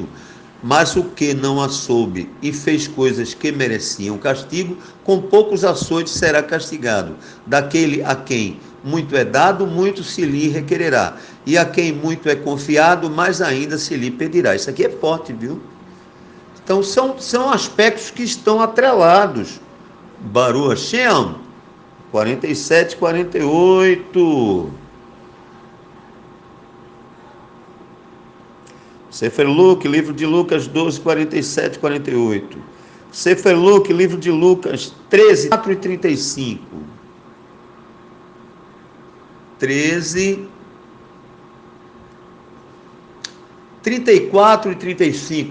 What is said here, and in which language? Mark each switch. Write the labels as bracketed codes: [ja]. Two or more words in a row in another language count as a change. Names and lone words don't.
[pt] Mas o que não a soube e fez coisas que mereciam castigo, com poucos açoites será castigado. Daquele a quem muito é dado, muito se lhe requererá. E a quem muito é confiado, mais ainda se lhe pedirá. Isso aqui é forte, viu? Então são aspectos que estão atrelados. [he] ברוך השם, 47, 48. [pt] Sefer Luke, livro de Lucas, 12, 47, 48. Sefer Luke, livro de Lucas, 13, 4 e 35. 13, 34 e 35.